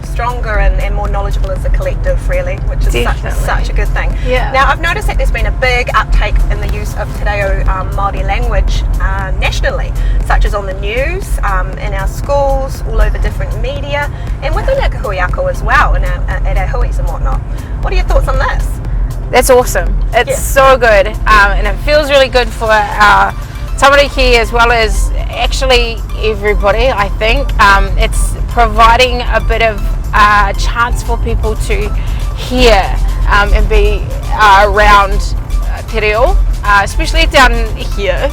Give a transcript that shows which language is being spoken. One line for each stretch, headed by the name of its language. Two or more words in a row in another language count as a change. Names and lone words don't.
English: Stronger and more knowledgeable as a collective, really, which is such a good thing. Yeah. Now, I've noticed that there's been a big uptake in the use of
Māori: Te Reo Māori
English: language nationally, such as on the news, in our schools, all over different media, and within our
Māori: kahui ako
English: as well, and at our huis and whatnot. What are your thoughts on this? That's awesome. It's so good, and it feels really good for our tamariki as well as actually everybody, I think. It's providing a bit of chance for people to hear and be around
Māori: Te Reo,
English: especially down here.